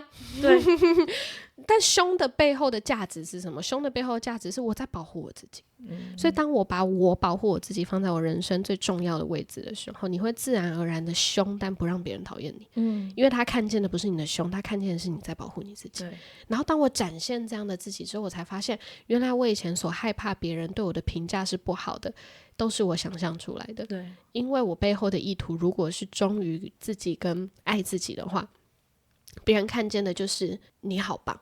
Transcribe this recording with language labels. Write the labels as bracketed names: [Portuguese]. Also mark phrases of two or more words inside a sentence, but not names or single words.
[Chinese] 對。但凶的背後的價值是什麼？凶的背後的價值是我在保護我自己。所以當我把我保護我自己放在我人生最重要的位置的時候，你會自然而然的凶，但不讓別人討厭你。因為他看見的不是你的凶，他看見的是你在保護你自己。然後當我展現這樣的自己之後，我才發現原來我以前所害怕別人對我的評價是不好的，都是我想象出來的。對，因為我背後的意圖如果是忠於自己跟愛自己的話，別人看見的就是你好棒。